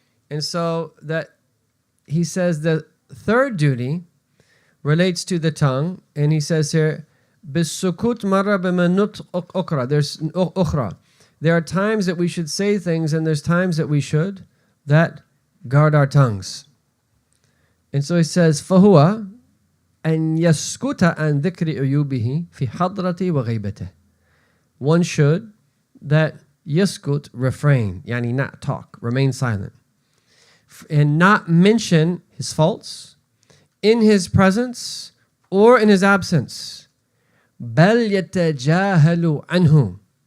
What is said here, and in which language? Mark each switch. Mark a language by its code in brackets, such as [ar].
[en] And so that he says the third duty relates to the tongue, and he says here, [ar] بِالسُّكُوتِ مَرَّ بِمَنُّطْ أُخْرَى. [en] There's ukhra. There are times that we should say things, and there's times that we should that guard our tongues. And so he says, [ar] فَهُوَ أَنْ يَسْكُتَ عَنْ ذِكْرِ عُيُوبِهِ فِي حَضْرَةِ وَغَيْبَتِهِ. [en] One should that yaskut, refrain, yani not talk, remain silent, and not mention his faults in his presence or in his absence. [ar] بَلْ يَتَجَاهَلُ عَنْهُ.